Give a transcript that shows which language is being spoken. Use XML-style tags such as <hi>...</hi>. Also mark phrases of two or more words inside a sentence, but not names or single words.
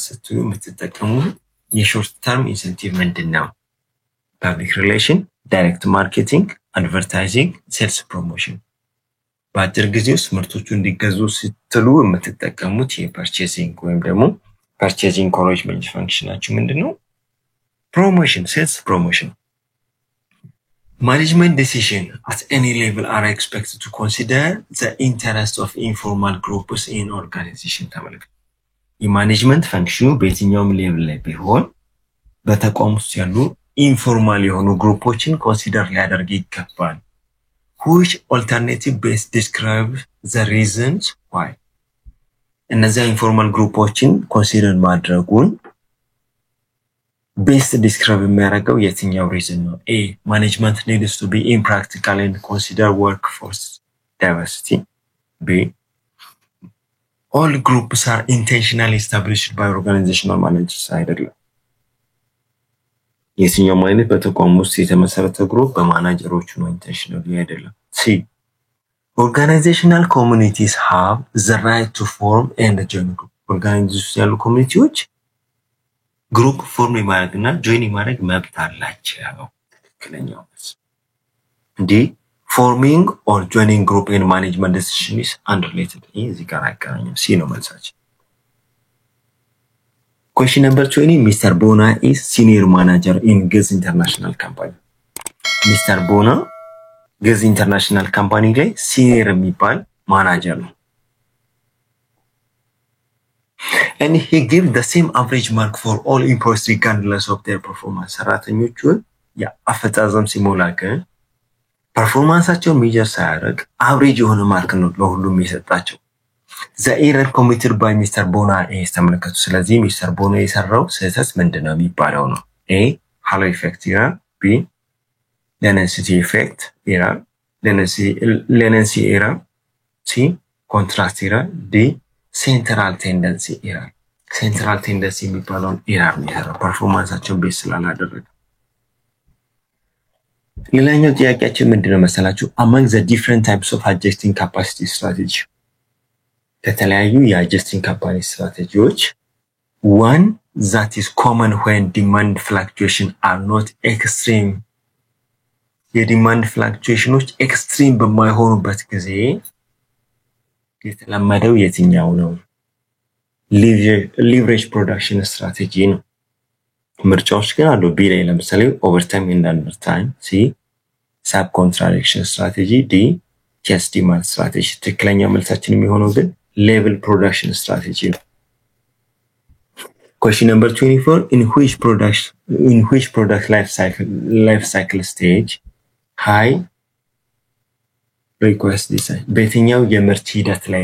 <am>ስትሉ የምትጠቀሙ</am> <en>short term incentive</en> <am>ምንድነው</am> <en>public relation direct marketing advertising sales promotion</en> <am>በአጭር ጊዜ ውስጥ ምርቶቹ እንዲገዙ ስትሉ የምትጠቀሙት የፐርቼሲንግ ወይም ደግሞ</am> <en>purchasing encouragement</en> <am>functionናችሁ ምንድነው</am> <en>promotion sales promotion management decision at any level are expected to consider the interest of informal groups in organization</en> <am>ተመልከቱ የማኔጅመንት ፈንክሽኑ በየትኛውም ሌቭል ላይ ቢሆን በተቋም ውስጥ ያሉ ኢንፎርማል የሆኑ ግሩፖችን ኮንሲደር ሊያደርግ ይገባል</am> <en>which alternative best describe the reasons why</en> <am>እነዚህ ኢንፎርማል ግሩፖችን ኮንሲደር ማድረጉን</am> <en>best describe</en> <am>የሚያደርገው የትኛው</am> <en>reason ነው a management needs to be impractical and consider workforce diversity b all groups are intentionally established by organizational managers አይደለም</en> <am>የትኛው ማለት በተቋም ውስጥ የተመሰረተ ግሩፕ በማናጀሮቹ ነው intentionally አይደለም c organizational</am> <en>communities have the right to form and join group organizational communities group form</en> <am>ማድረግና join ማድረግ መብት አላቸው ትክክለኛው እንዴ</am> <en>forming or joining group in management decision is unrelated</en> <am>እዚህ ጋር አይገናኝም</am> <en>c</en> <am>ነው መልሳችን</am> <en>question number 20 Mr. Bona is senior manager in Gez International Company Mr. Bona Gez International Company</en> <am>ላይ senior የሚባል ማናጀር ነው</am> <en>and he gives the same average mark for all employees regardless of their performance</en> <am>ሰራተኞቹ ያፈጻጸም ሲሞላከ ፐርፎርማንሳቸው ሜጀር ሳያደርግ አቨሬጅ የሆነ ማርክ ነው ለሁሉም የሰጣቸው</am> <en>the error committed by Mr. Bona is</en> <am>ተመልከቱ ስለዚህ</am> <en>Mr. Bona</en> <am>የሰራው ስህተት ምንድነው የሚባለው ነው</am> <en>a halo effect error b leniency effect error leniency error c contrast error d central tendency error central tendency የሚባለው error</en> <am>ነው ያለው ፐርፎርማንሳቸው ቤስ ስላላደረገ ሌላኛው ጥያቄያችን ምንድነው መሰላችሁ</am> <en>among the different types of adjusting capacity strategy ከተለያዩ የadjusting capacity strategies one that is common when demand fluctuation are not extreme</en> <am>የዲማንድ ፍላክቹዌሽኖች ኤክስትሪም በማይሆኑበት ጊዜ የተለመደው የትኛው ነው</am> <en>leverage production strategy</en> <am>ነው ምርጫዎች ግን አሉ ቢ ላይ ለምሳሌ</am> <en>overtime and undertime ሲ subcontraction strategy D just demand strategy</en> <am>ትክክለኛ መልሳችን የሚሆነው ግን</am> <en>level production strategy ነው question number 24 in which product life cycle stage high request design</en> <am>በየትኛው የምርት ሂደት ላይ</am>